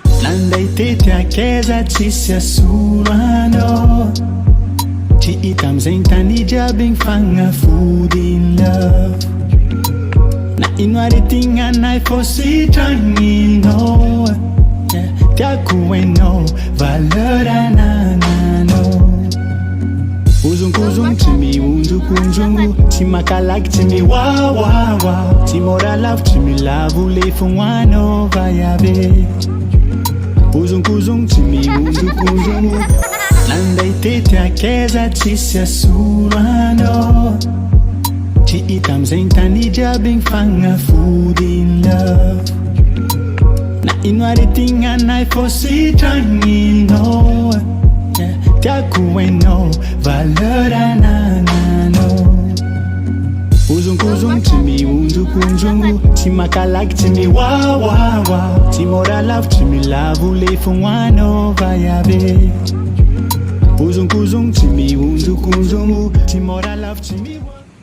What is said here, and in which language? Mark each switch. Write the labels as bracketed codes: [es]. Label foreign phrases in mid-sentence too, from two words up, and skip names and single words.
[mg] nandray tety akaiza tsisy asolo anao tsy hita amizay ny tany jiaby ny fagnafody [en] in love [mg] na ino aretigna fô sitranginao tiako hainao valeur anagnanao ozonkozongo tsy mihonjokonjongo tsy makalaky tsy miwawawa tsy mora lavo tsy milavo le fognoanao vaiave ozonkozongo tsy mihonjokonjongo nandray tety akaiza tsisy asolo anao tsy hita amizay ny tany jiaby ny fagnafody [en] in love [mg] na ino aretigna fô sitranginao tiako hainao valeur anagnanao ozonkozongo tsy mihonjokonjongo tsy makalaky tsy miwawawa tsy mora lavo tsy milavo le fognoanao vaiave ozonkozongo tsy mihonjokonjongo tsy mora lavo tsy miwawawa